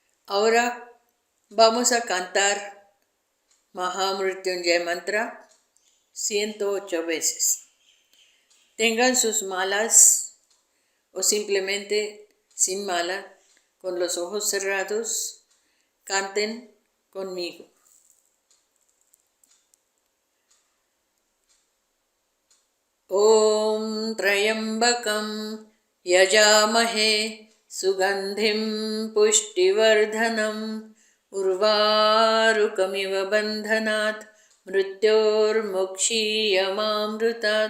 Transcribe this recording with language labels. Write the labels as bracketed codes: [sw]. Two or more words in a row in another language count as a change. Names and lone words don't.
[es] Ahora vamos a cantar Mahamrityunjay Mantra 108 veces. Tengan sus malas o simplemente sin mala, con los ojos cerrados, canten conmigo. [sa] ॐ त्र्यम्बकम् यजामहे सुगन्धिम् पुष्टिवर्धनम् उर्वारुकमिव बन्धनात् मृत्योर्मुक्षीयमामृतात्.